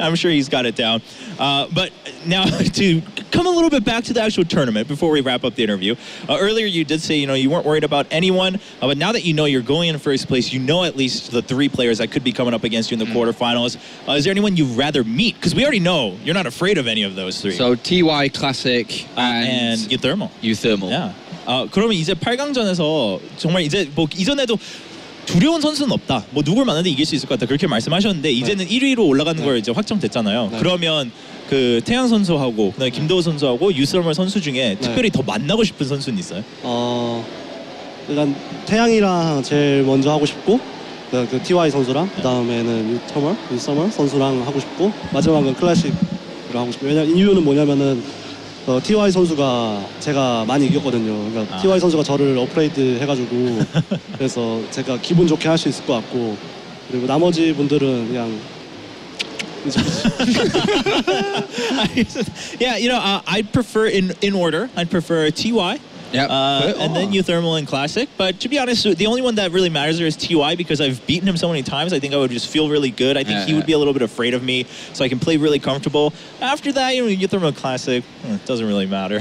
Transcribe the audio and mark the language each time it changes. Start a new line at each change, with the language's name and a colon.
English: I'm sure he's got it down. But now to come a little bit back to the actual tournament before we wrap up the interview. Earlier you did say you weren't worried about anyone, but now that you're going in first place, at least the 3 players that could be coming up against you in the quarterfinals. Is there anyone you'd rather meet? Because we already know you're not afraid of any of those 3. So TY Classic and Uthermal. Yeah.
Korean: 그러면 이제 8강전에서 정말 이제 뭐 이전에도 두려운 선수는 없다. 뭐 누굴 만나도 이길 수 있을 것 같다. 그렇게 말씀하셨는데 이제는 1위로 올라가는 걸 이제 확정됐잖아요. 그러면 그 태양 선수하고 그다음에 김도우 선수하고 유스러멀 선수 중에 특별히 더 만나고 싶은 선수는 있어요? 일단 태양이랑 제일 먼저 하고 싶고, 그 TY 선수랑 그다음에는 유스러멀 선수랑 하고 싶고, 마지막은 클래식으로 하고 싶고. 왜냐면 이유는 뭐냐면은 TY 선수가 제가 많이 이겼거든요. 그러니까 TY 선수가 저를 업그레이드 해가지고 그래서 제가 기분 좋게 할 수 있을 것 같고, 그리고 나머지 분들은 그냥
English: Yeah, you know, I'd prefer in order. I'd prefer TY. Yep. And then Uthermal and Classic. But to be honest, the only one that really matters there is TY because I've beaten him so many times. I think I would just feel really good. I think he would be a little bit afraid of me, so I can play really comfortable. After that, you know, Uthermal Classic, it doesn't really matter.